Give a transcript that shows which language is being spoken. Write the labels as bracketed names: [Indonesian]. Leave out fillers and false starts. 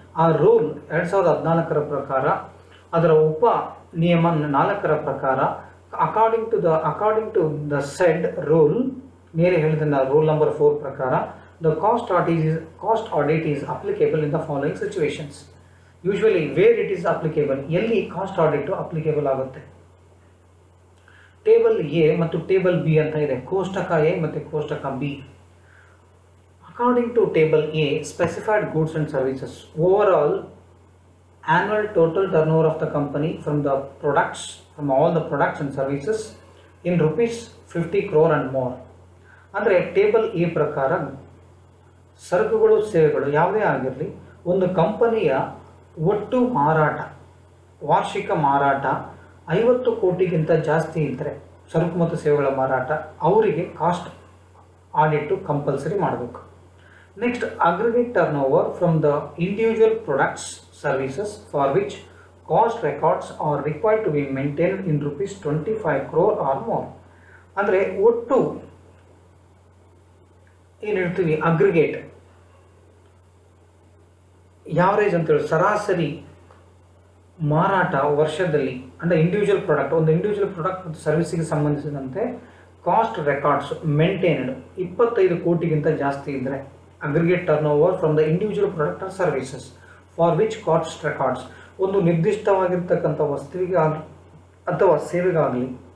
[Kannada] ಆ ರೂಲ್ 2014 ಪ್ರಕಾರ, ಅದರ ಉಪ ನಿಯಮ 4 ಪ್ರಕಾರ, [English] according to the said rule, [Kannada] ಮೇಲೆ ಹೇಳಿದ ರೂಲ್ ನಂಬರ್ 4 ಪ್ರಕಾರ, [English] The cost audit is applicable in the following situations. Usually where it is applicable, [Kannada] ಎಲ್ಲಿ ಕಾಸ್ಟ್ ಆಡಿಟ್ ಅಪ್ಲಿಕೇಬಲ್ ಆಗುತ್ತೆ. ಟೇಬಲ್ ಎ ಮತ್ತು ಟೇಬಲ್ ಬಿ ಅಂತ ಇದೆ, ಕೋಷ್ಟಕ ಎ ಮತ್ತು ಕೋಷ್ಟಕ B. [English] According to table A, specified goods and services, over annual total turnover of the company from all the products and services in rupees 50 crore and more. [Kannada] ಅಂದರೆ table A ಪ್ರಕಾರ ಸರಕುಗಳು ಸೇವೆಗಳು ಯಾವುದೇ ಆಗಿರಲಿ, ಒಂದು ಕಂಪನಿಯ ಒಟ್ಟು ಮಾರಾಟ, ವಾರ್ಷಿಕ ಮಾರಾಟ 50 ಕೋಟಿಗಿಂತ ಜಾಸ್ತಿ ಇದ್ದರೆ, ಸರಕು ಮತ್ತು ಸೇವೆಗಳ ಮಾರಾಟ, ಅವರಿಗೆ ಕಾಸ್ಟ್ ಆಡಿಟು ಕಂಪಲ್ಸರಿ ಮಾಡಬೇಕು. [English] Next, aggregate turnover from the individual products services for which cost records are required to be maintained in rupees 25 crore or more. [Kannada] ಅಂದರೆ ಒಟ್ಟು ಏನು ಹೇಳ್ತೀವಿ, ಅಗ್ರಿಗೇಟ್ ಯಾವರೇಜ್ ಅಂತೇಳಿ ಸರಾಸರಿ ಮಾರಾಟ ವರ್ಷದಲ್ಲಿ, ಅಂದರೆ ಇಂಡಿವಿಜುವಲ್ ಪ್ರಾಡಕ್ಟ್, ಒಂದು ಇಂಡಿವಿಜುವಲ್ ಪ್ರಾಡಕ್ಟ್ ಮತ್ತು ಸರ್ವಿಸಿಗೆ ಸಂಬಂಧಿಸಿದಂತೆ ಕಾಸ್ಟ್ ರೆಕಾರ್ಡ್ಸ್ ಮೇಂಟೈನ್ಡ್ 25 ಕೋಟಿಗಿಂತ ಜಾಸ್ತಿ ಇದ್ದರೆ, [English] aggregate turnover from the individual product or services for which cost records, [Kannada] ಒಂದು ನಿರ್ದಿಷ್ಟವಾಗಿರ್ತಕ್ಕಂಥ ವಸ್ತುವಿಗೆ ಅಥವಾ ಸೇವೆಗಾಗಲಿ